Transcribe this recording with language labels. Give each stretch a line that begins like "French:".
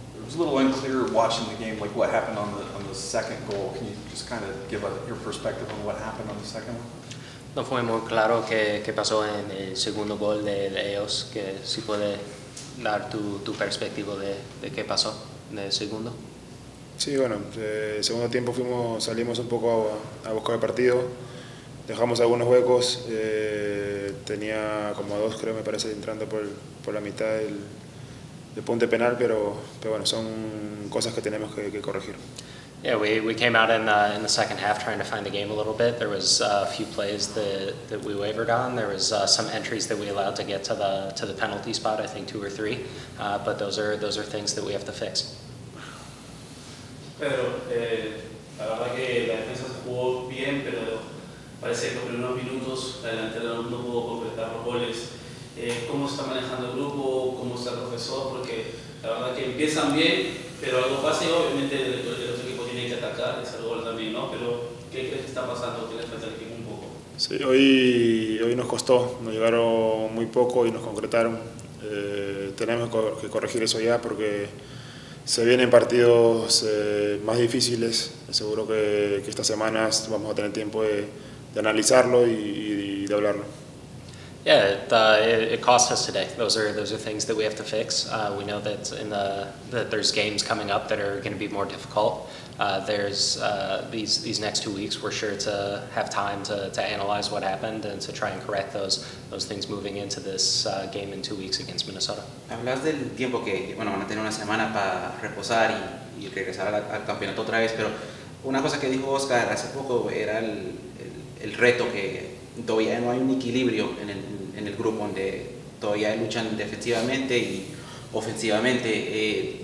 English: It was a little unclear watching the game, like what happened on the second goal. Can you just kind of give your perspective on what happened on the second one?
Spanish: No fue muy claro qué pasó en el segundo gol de ellos, que si puede dar tu perspectiva de qué pasó en el segundo. Sí, bueno, el segundo tiempo salimos un poco a buscar el partido, dejamos algunos huecos, tenía como 2, creo, me parece, entrando por la mitad del punto penal, pero bueno, son cosas que tenemos que corregir.
English: Yeah, we came out in the second half trying to find the game a little bit. There was a few plays that we wavered on. There was some entries that we allowed to get to the penalty spot, I think 2 or 3, but those are things that we have to fix.
Spanish: Pedro, la verdad que la defensa se jugó bien, pero parece que los primeros minutos la delantera no pudo completar los goles. ¿Cómo se está manejando el grupo? ¿Cómo está el profesor? Porque la verdad que empiezan bien, pero algo pasa y obviamente el otro equipo tiene que atacar, es el gol también, ¿no? Pero ¿qué crees que está pasando? ¿Qué le falta al equipo un poco? Sí, hoy nos costó, nos llegaron muy poco y nos concretaron. Tenemos que corregir eso ya, porque se vienen partidos más difíciles. Seguro que estas semanas vamos a tener tiempo de analizarlo y de hablarlo.
English: Yeah, it cost us today. Those are things that we have to fix. We know that that there's games coming up that are going to be more difficult. There's these next 2 weeks. We're sure to have time to analyze what happened and to try and correct those things moving into this game in 2 weeks against Minnesota.
Spanish: Hablas del tiempo que van a tener una semana para reposar y regresar al campeonato otra vez, pero Una cosa que dijo Oscar hace poco era el reto que todavía no hay un equilibrio en el grupo, donde todavía luchan defensivamente y ofensivamente.